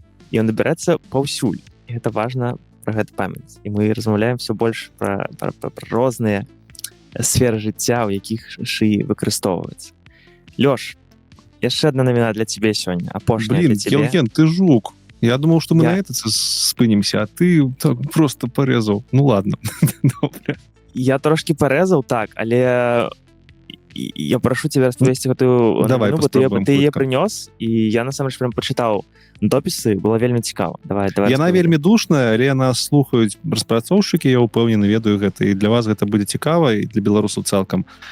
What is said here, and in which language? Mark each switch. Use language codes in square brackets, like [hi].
[be] І ён дабіраецца паўсюль. І гэта важна пра гэта памяць. І мы размаўляем все больш пра розныя сферы жыцця, у якіх шыі выкарыстоўваюцца. Лёш, яшчэ одна навіна для тебе сёння, апошняя для тебе. [ru] Блин, ты жук. Я думал, что мы на это спынемся, а ты так просто порезал. Ну ладно. [be] Я трошки порезал, так, але я прошу тебя распавесці гэтую навіну, бо ты яе прынёс, і я насамрэч прям пачытаў допісы, было вельмі цікава. Давай. Яна вельмі душная, але нас слухаюць распрацоўшчыкі, я ўпэўнены, ведаю гэта, і для вас гэта будзе цікава, і для беларусаў цалкам.